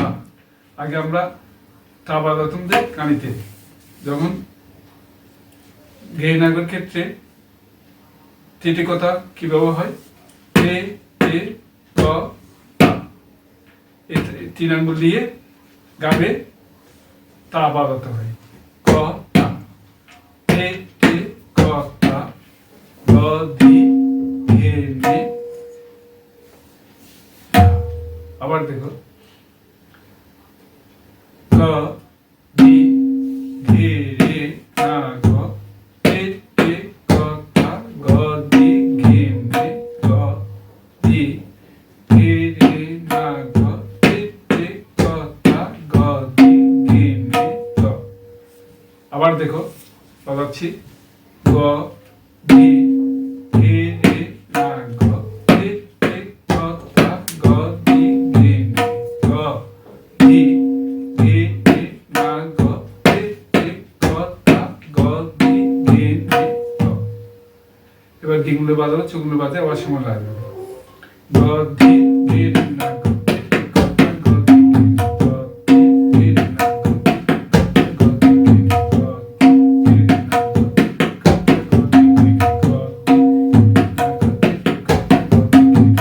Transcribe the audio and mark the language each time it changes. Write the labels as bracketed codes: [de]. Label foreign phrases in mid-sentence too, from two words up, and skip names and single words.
[bn] আগে আমরা তা বাজাতাম যে কানিতে, যখন ঘে নাগর ক্ষেত্রে তেটে কথা কিভাবে হয়, তে তে গ তা। এই 3 আঙ্গুল দিয়ে গাবে তা বাজাতে হয়। ক তা, তে তে ক তা গ দি ঘে নে। আবার দেখো, গ দি ঘে রে না গ তে তে ক তা গ দি ঘে নে। গ দি ঘে রে না গ তে তে ক তা গ দি ঘে নে গ। আবার দেখো বাজাচ্ছি। গ ধি ঘে রে না গ তে তে ক তা গ দি ঘে নে। গ ধি ঘে রে না গ তে তে ক তা গ দি ঘে নে গ। এবার ডিঙ্গুলো বাজাবো, চুগুলো বাজে আবার সময় লাগবে। গ ধি গে রে না গ তে তে ক তা গ ধি গে নে, গ ধি গে রে না গ তে তে ক তা গ ধি গে নে, গ ধি গে রে না গ তে তে ক তা গ ধি গে নে, গ ধি না গ তে তে ক তা গ ধি গে নে।